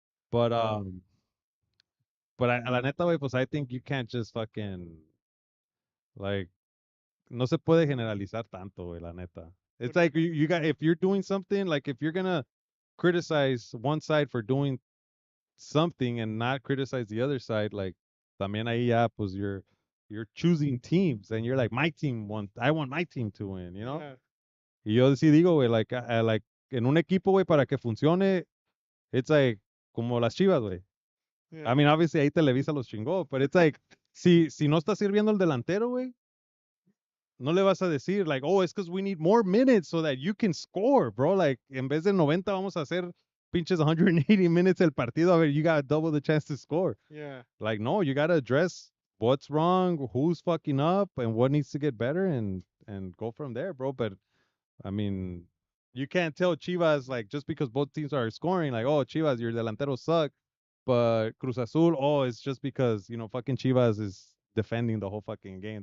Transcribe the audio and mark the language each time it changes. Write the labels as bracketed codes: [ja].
[es] But a la neta, way, pues [en] I think you can't just fucking like [es] no se puede generalizar tanto, güey, la neta. [en] What It's do you like mean? you got if you're doing something, like if you're gonna criticize one side for doing something and not criticize the other side, like [es] también ahí ya, pues [en] you're choosing teams and you're like I want my team to win. Yeah, [es] Y yo sí digo, güey, like en un equipo, güey, para que funcione, [en] it's like [es] como las Chivas, güey. [en] I yeah, mean, obviously [es] ahí Televisa los chingó, [en] but it's like [es] si no está sirviendo el delantero, güey, no le vas a decir [en] like, oh, it's because we need more minutes so that you can score, bro. [es] Like, en vez de 90 vamos a hacer pinches 180 minutes el partido. A ver, [en] you got double the chance to score. yeah. Like, no, you gotta address what's wrong, who's fucking up, and what needs to get better, and go from there, bro. But I mean, you can't tell Chivas like just because both teams are scoring, like, oh, Chivas, your delanteros suck, but Cruz Azul, oh, it's just because fucking Chivas is defending the whole fucking game.